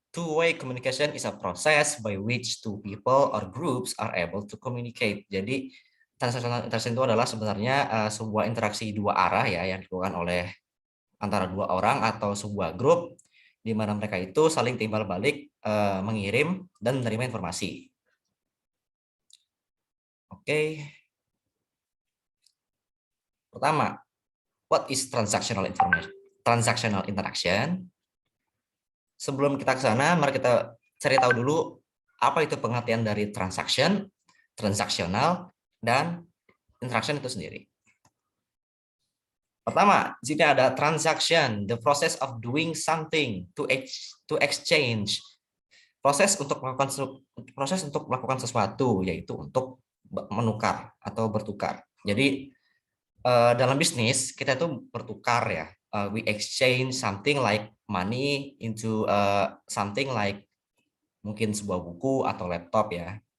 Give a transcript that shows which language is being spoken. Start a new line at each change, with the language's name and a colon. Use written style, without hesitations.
English: Two-way communication is a process by which two people or groups are able to communicate.
Indonesian: Jadi transactional interaction itu adalah sebenarnya sebuah interaksi dua arah ya yang dilakukan oleh antara dua orang atau sebuah grup di mana mereka itu saling timbal balik mengirim dan menerima informasi. Oke. Pertama,
English: what is transactional information? Transactional interaction.
Indonesian: Sebelum kita ke sana, mari kita cari tahu dulu apa itu pengertian dari transaction, transaksional, dan interaction itu sendiri. Pertama, di sini ada
English: transaction, the process of doing something to exchange.
Indonesian: Proses untuk melakukan sesuatu, yaitu untuk menukar atau bertukar. Jadi dalam bisnis kita itu bertukar ya.
English: We exchange something like money into something like
Indonesian: mungkin sebuah buku atau laptop ya.